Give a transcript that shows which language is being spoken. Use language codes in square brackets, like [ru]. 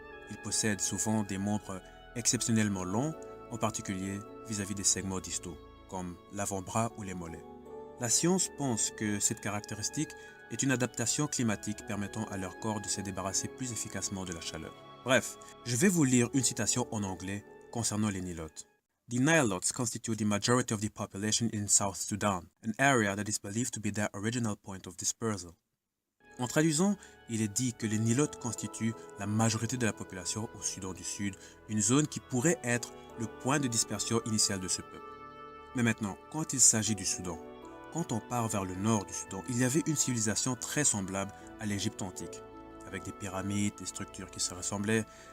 [fr] Ils possèdent souvent des membres exceptionnellement longs, en particulier vis-à-vis des segments distaux, comme l'avant-bras ou les mollets. La science pense que cette caractéristique est une adaptation climatique permettant à leur corps de se débarrasser plus efficacement de la chaleur. Bref, je vais vous lire une citation en anglais concernant les Nilotes. [en] The Nilotes constitute the majority of the population in South Sudan, an area that is believed to be their original point of dispersal. [fr] En traduisant, il est dit que les Nilotes constituent la majorité de la population au Soudan du Sud, une zone qui pourrait être le point de dispersion initial de ce peuple. Mais maintenant, quand il s'agit du Soudan, quand on part vers le nord du Soudan, il y avait une civilisation très semblable à l'Égypte antique, avec des pyramides, des structures qui se ressemblaient.